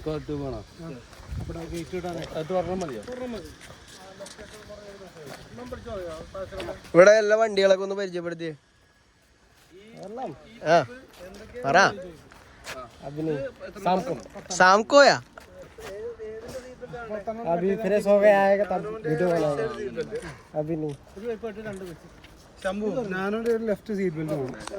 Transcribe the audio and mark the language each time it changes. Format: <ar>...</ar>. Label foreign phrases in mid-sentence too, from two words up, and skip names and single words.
<ml>വേണോ? ഇവിടെ ഗേറ്റ് ഇടാനേ അത് പറഞ്ഞാൽ മതിയോ? ഇവിടെ എല്ലാ വണ്ടികളൊക്കെ ഒന്ന് പരിചയപ്പെടുത്തിയേ. ആ പറ. സാംകോയാ?</ml> <hi>अभी फ्रेश हो गया आएगा तब वीडियो बनाएगा. अभी नहीं. शंभू,</hi> <ml>ഞാനൊരു</ml> <en>left seat belt</en> <ml>വേണം.</ml>